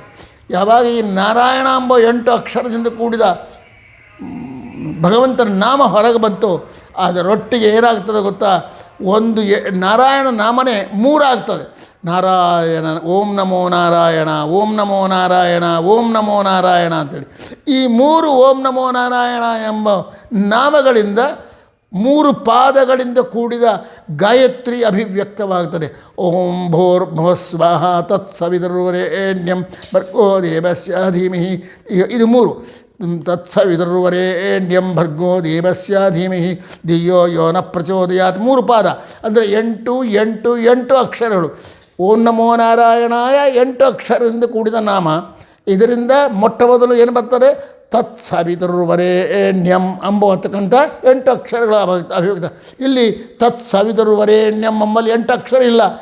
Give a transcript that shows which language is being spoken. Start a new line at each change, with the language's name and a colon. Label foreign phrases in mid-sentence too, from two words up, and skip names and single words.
Kannada: ಯಾವಾಗ ಈ ನಾರಾಯಣ ಎಂಬ 8 ಅಕ್ಷರದಿಂದ ಕೂಡಿದ ಭಗವಂತನ ನಾಮ ಹೊರಗೆ ಬಂತು, ಅದರೊಟ್ಟಿಗೆ ಏನಾಗ್ತದೆ ಗೊತ್ತಾ, ಒಂದು ನಾರಾಯಣ ನಾಮನೇ 3 ಆಗ್ತದೆ. ನಾರಾಯಣ,
Sanskrit: ಓಂ ನಮೋ ನಾರಾಯಣ, ಓಂ ನಮೋ ನಾರಾಯಣ, ಓಂ ನಮೋ ನಾರಾಯಣ
Kannada: ಅಂಥೇಳಿ ಈ 3
Sanskrit: ಓಂ ನಮೋ ನಾರಾಯಣ
Kannada: ಎಂಬ ನಾಮಗಳಿಂದ 3 ಪಾದಗಳಿಂದ ಕೂಡಿದ ಗಾಯತ್ರಿ ಅಭಿವ್ಯಕ್ತವಾಗ್ತದೆ.
Sanskrit: ಓಂ ಭೋರ್ಭುವಃ ಸ್ವಃ ತತ್ಸವಿತುರ್ವರೆಣ್ಯಂ ಭರ್ಗೋ ದೇವಸ್ಯ ಧೀಮಹಿ.
Kannada: ಇದು 3.
Sanskrit: ತತ್ಸವಿತುರ್ವರೆಣ್ಯಂ ಭರ್ಗೋ ದೇವಸ್ಯ ಧೀಮಹಿ ಧಿಯೋ ಯೋ ನ ಪ್ರಚೋದಯಾತ್.
Kannada: 3 ಪಾದ ಅಂದರೆ 8 8 8 ಅಕ್ಷರಗಳು.
Sanskrit: ಓಂ ನಮೋ ನಾರಾಯಣಾಯ
Kannada: 8 ಅಕ್ಷರದಿಂದ ಕೂಡಿದ ನಾಮ. ಇದರಿಂದ ಮೊಟ್ಟ ಮೊದಲು ಏನು ಬರ್ತದೆ, ತತ್ಸವಿತುರ್ವರೆಣ್ಯಂ ಎಂಬತಕ್ಕಂಥ 8 ಅಕ್ಷರಗಳ ಅಭಿವ್ಯಕ್ತ. ಇಲ್ಲಿ ತತ್ಸವಿತುರ್ವರೆಣ್ಯಂ ಎಂಬಲ್ಲಿ 8 ಅಕ್ಷರ ಇಲ್ಲ.